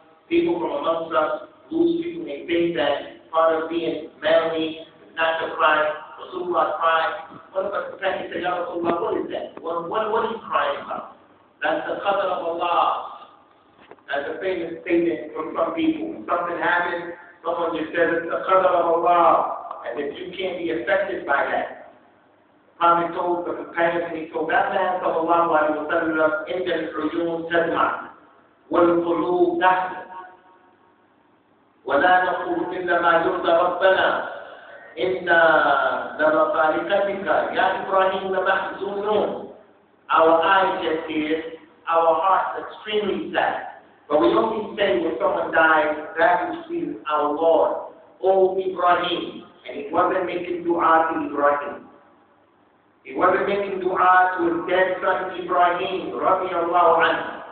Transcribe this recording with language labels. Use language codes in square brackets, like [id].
[en] People from amongst us lose people, they think that part of being manly is not to cry. Rasulullah cried. One of the companions said, Ya Rasulullah, what is that? What are you crying about? That's the qadr of Allah. That's a famous statement from some people. When something happens, someone just says it's the qadr of Allah, and that you can't be affected by that. The Prophet told the companions, and he told that man, sallallahu alayhi wa sallam, [ar] إِنَّ الْعُيُونَ تَدْمَعُ وَالْقُلُوبُ تَحْزَنُ وَلَا نَقُولُ إِلَّا مَا يُرْضِي رَبَّنَا إِنَّا لَمَخَالِقَتِكَ يَا إِبْرَاهِيمُ لَمَحْزُونُونَ. [en] Our eyes just tears, our hearts extremely sad. But we only say when someone dies, that which pleases our Lord, O Ibrahim. And he wasn't making dua to Ibrahim. He wasn't making dua to his dead son Ibrahim, radiallahu anhu.